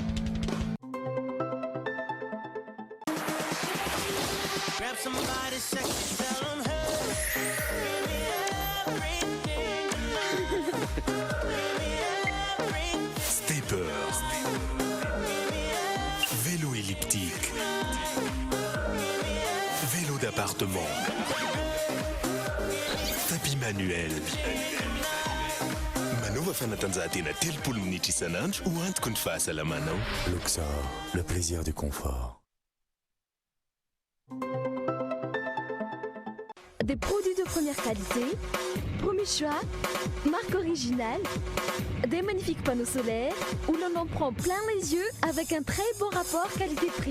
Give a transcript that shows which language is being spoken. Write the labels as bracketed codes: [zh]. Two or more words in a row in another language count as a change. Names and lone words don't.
[fr] Stepper. Vélo elliptique. Vélo d'appartement. Tapis manuel. [mg] Manova fanatanjahantena 30 minitra isan'andro ho antoko ny fahasalamanao. [fr] Luxor, le plaisir du confort. Des produits de première qualité, premier choix, marque originale, des magnifiques panneaux solaires où l'on en prend plein les yeux avec un très bon rapport qualité-prix.